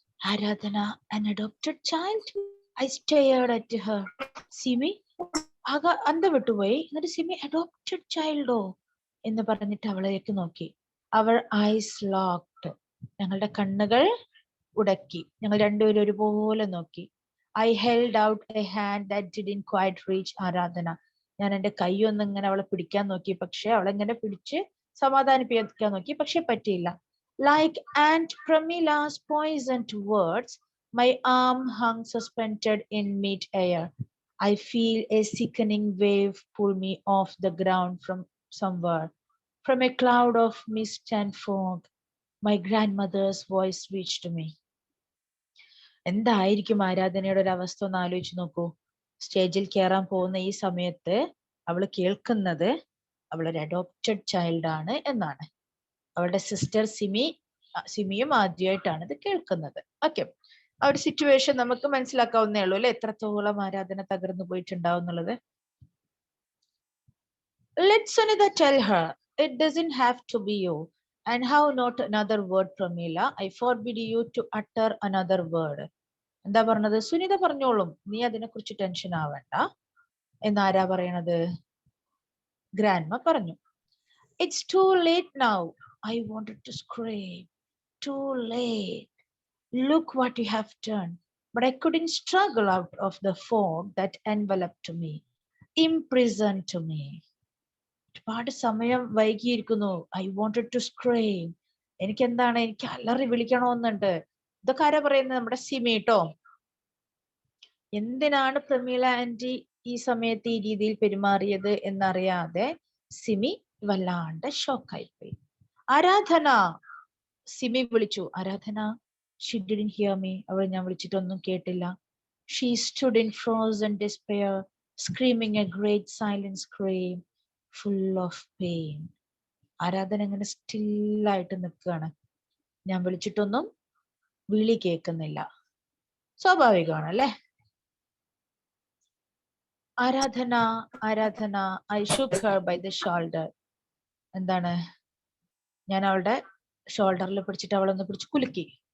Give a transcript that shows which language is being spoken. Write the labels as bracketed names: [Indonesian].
[English] Aradhana, an adopted child? I stared at her. [Malayalam] Simi അന്തം വിട്ടുപോയി. എന്നിട്ട് സിമി അഡോപ്റ്റഡ് ചൈൽഡോ എന്ന് പറഞ്ഞിട്ട് അവളേക്ക് നോക്കി. Our [English] Eyes locked. [Malayalam] ഞങ്ങളുടെ കണ്ണുകൾ ഉടക്കി. ഞങ്ങൾ രണ്ടുപേരും ഒരുപോലെ നോക്കി. [English] I held out a hand that didn't quite reach Aradhana. [Malayalam] ഞാൻ എന്റെ കൈ ഒന്ന് ഇങ്ങനെ അവളെ പിടിക്കാൻ നോക്കി. പക്ഷെ അവളെങ്ങനെ പിടിച്ച് സമാധാനിപ്പിക്കാൻ നോക്കി. പക്ഷെ പറ്റിയില്ല. [English] Like Aunt Pramila's poisoned words, my arm hung suspended in mid-air. I feel a sickening wave pull me off the ground from somewhere. From a cloud of mist and fog, my grandmother's voice reached me. [Malayalam] എന്തായിരിക്കും ആരാധനയുടെ ഒരു അവസ്ഥ ഒന്ന് ആലോചിച്ച് നോക്കൂ. സ്റ്റേജിൽ കയറാൻ പോകുന്ന ഈ സമയത്ത് അവള് കേൾക്കുന്നത് അവളൊരു അഡോപ്റ്റഡ് ചൈൽഡ് ആണ് എന്നാണ്. അവളുടെ സിസ്റ്റർ സിമിയും ആദ്യമായിട്ടാണ് ഇത് കേൾക്കുന്നത്. ഓക്കെ. ആ ഒരു സിറ്റുവേഷൻ നമുക്ക് മനസ്സിലാക്കാവുന്നേ ഉള്ളൂ അല്ലെ, എത്രത്തോളം ആരാധന തകർന്നു പോയിട്ടുണ്ടാവും എന്നുള്ളത്. [English] Let Sunitha tell her. It doesn't have to be you. And how not another word, Pramila? I forbid you to utter another word. [Malayalam] എന്താ പറഞ്ഞത്? സുനിത പറഞ്ഞോളും, നീ അതിനെ കുറിച്ച് ടെൻഷൻ ആവണ്ട എന്നാരാ പറയണത്? ഗ്രാൻഡ്മ പറഞ്ഞു. [English] It's too late now. I wanted to scream. Too late. Look what you have done. But I couldn't struggle out of the fog that enveloped me, imprisoned to me. [Malayalam] ഒരുപാട് സമയം വൈകിയിരിക്കുന്നു. [English] I wanted to scream. [Malayalam] എനിക്ക് അലറി വിളിക്കണമെന്നുണ്ട്. ഇതൊക്കെ ആരാ പറയുന്നത്? നമ്മുടെ സിമി ട്ടോ. എന്തിനാണ് പ്രമീല ആന്റി ഈ സമയത്ത് ഈ രീതിയിൽ പെരുമാറിയത് എന്നറിയാതെ സിമി വല്ലാണ്ട് ഷോക്കായി പോയി. ആരാധന, സിമി വിളിച്ചു. ആരാധന. [English] She didn't hear me. [Malayalam] അവൾ ഞാൻ വിളിച്ചിട്ടൊന്നും കേട്ടില്ല. [English] She stood in frozen despair, screaming a great silent scream, full of pain. [Malayalam] ആരാധന ഇങ്ങനെ സ്റ്റില്ലായിട്ട് നിൽക്കുകയാണ്. ഞാൻ വിളിച്ചിട്ടൊന്നും വിളി കേൾക്കുന്നില്ല. സ്വാഭാവികമാണ് അല്ലെ? [English] Aradhana Aradhana I shook her by the shoulder. [Malayalam] എന്താണ്, ഞാൻ അവളുടെ ഷോൾഡറിൽ പിടിച്ചിട്ട് അവളൊന്ന് പിടിച്ച് കുലുക്കി.